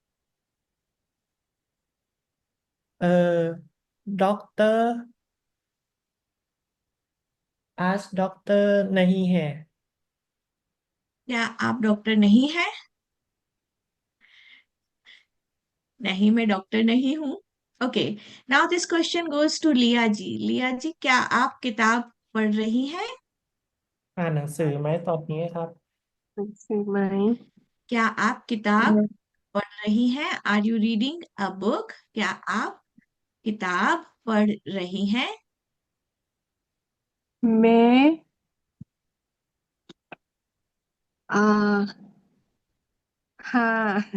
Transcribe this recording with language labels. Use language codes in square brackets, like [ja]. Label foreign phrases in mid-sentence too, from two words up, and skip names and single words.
[hi] डॉक्टर आज डॉक्टर नहीं है। क्या आप डॉक्टर नहीं हैं? नहीं, मैं डॉक्टर नहीं हूँ। [en] Okay, now this question goes to Liya ji. [hi] लिया जी, क्या आप किताब पढ़ रही हैं? [th] อ่านหนังสือไหมตอบนี้ครับ หนังสือไหม [hi] क्या आप किताब पढ़ रही हैं? [en] Are you reading a book? [hi] क्या आप किताब पढ़ रही हैं? मैं आ हाँ